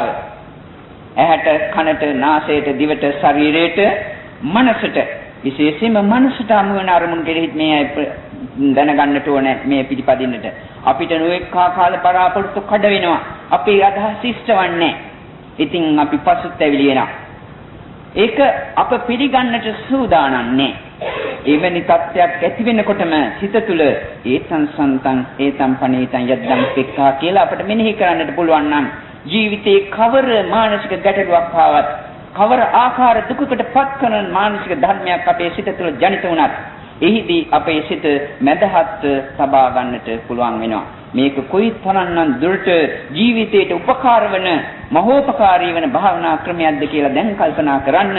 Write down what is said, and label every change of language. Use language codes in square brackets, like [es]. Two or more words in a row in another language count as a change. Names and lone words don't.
[si] ඇහැට, කනට, නාසයට, දිවට, ශරීරයට, මනසට, විශේෂයෙන්ම මනසට අමු වෙන අරමුණු කෙරෙහි මේ දැනගන්නට ඕනේ මේ පිළිපදින්නට. අපිට නොඑක ආකාර බලාපොරොත්තු කඩ වෙනවා. අපේ අදහස් ඉෂ්ටවන්නේ. ඉතින් අපි පසුතැවිලි වෙනවා. ඒක අප පිළිගන්නට සූදානම් නැහැ. එවැනි තත්ත්වයක් ඇති වෙනකොටම සිත තුළ [pi] ඒතං සන්තං ඒතං පනීතං යද්දං පෙක්ඛා [si] කියලා අපිට මෙනෙහි කරන්නට පුළුවන් නම් ජීවිතේ කවර මානසික ගැටලුවක් ආවත්, කවර ආකාර දුකකට පත් කරන මානසික ධර්මයක් අපේ සිත තුළ ජනිත වුණත් එහිදී අපේ සිත මැදහත් සබා ගන්නට පුළුවන් වෙනවා. මේක කොයිතරම්නම් දුරට ජීවිතයට උපකාර වන, මහෝපකාරී වන භාවනා ක්‍රමයක්ද කියලා දැන් කල්පනා කරන්න.